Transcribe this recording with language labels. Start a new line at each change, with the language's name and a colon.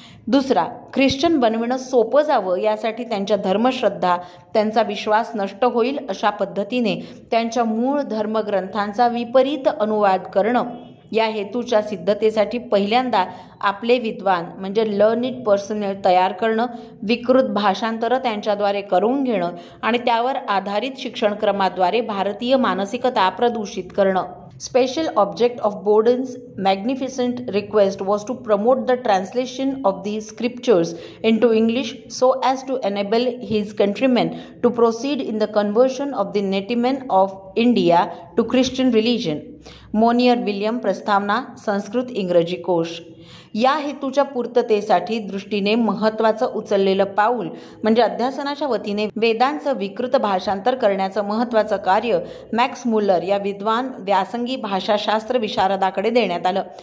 Marathi: दुसरा, ख्रिश्चन बनविणं सोपं जावं यासाठी त्यांच्या धर्मश्रद्धा, त्यांचा विश्वास नष्ट होईल अशा पद्धतीने त्यांच्या मूळ धर्मग्रंथांचा विपरीत अनुवाद करणं. या हेतूच्या सिद्धतेसाठी पहिल्यांदा आपले विद्वान म्हणजे
English: learned personnel
Marathi: तयार करणं, विकृत भाषांतरं त्यांच्याद्वारे करून घेणं आणि त्यावर आधारित शिक्षणक्रमाद्वारे भारतीय मानसिकता प्रदूषित करणं.
English: Special object of Borden's magnificent request was to promote the translation of the scriptures into English so as to enable his countrymen to proceed in the conversion of the native men of India to Christian religion.
Marathi: Monier William प्रस्तावना, संस्कृत इंग्रजी कोश. या हेतूच्या पूर्ततेसाठी दृष्टीने महत्त्वाचं उचललेलं पाऊल म्हणजे अध्यासनाच्या वतीने वेदांचं विकृत भाषांतर करण्याचं महत्त्वाचं कार्य मॅक्स मुल्लर या विद्वान व्यासंगी भाषाशास्त्र विशारदाकडे देण्यात आलं.